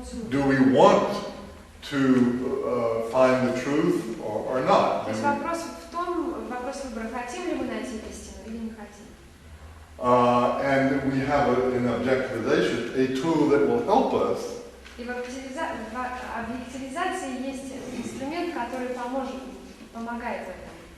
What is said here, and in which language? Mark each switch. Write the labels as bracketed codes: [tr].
[en] do we want to find the truth or not? [ru] То есть вопрос выбора, хотим ли мы найти истину или не хотим. [en] And we have in objectivization a tool that will help us. [ru] И в объективизации есть инструмент, который помогает в этом.